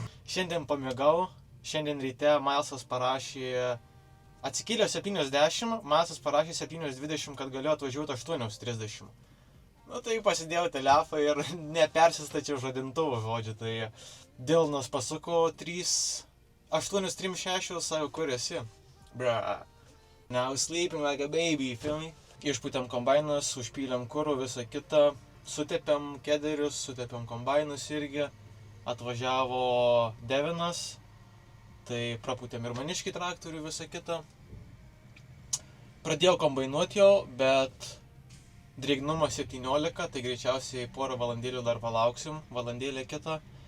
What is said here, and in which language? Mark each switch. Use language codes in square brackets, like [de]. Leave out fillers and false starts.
[lt] Šiandien pamiegau, šiandien ryte Milesas parašė, atsikėlė 7:10, Milesas parašė 7:20, kad galėjo atvažiuoti 8:30. Nu tai pasidėjau telefą ir nepersistačiau žadintuvo žodžiu, tai Dylanas pasuko 8:36, sako, kur esi? [en] Bruh. Now sleeping like a baby, feel me? [lt] Išpūtėm kombainas, užpylėm kurų, visą kitą, sutepėm kederius, sutepėm kombainus irgi, atvažiavo Devinas, tai prapūtėm ir maniškį traktorių, visą kitą. Pradėjau kombainuoti jau, bet drėgnumas 17, tai greičiausiai porą valandėlių dar palauksim, valandėlę kitą.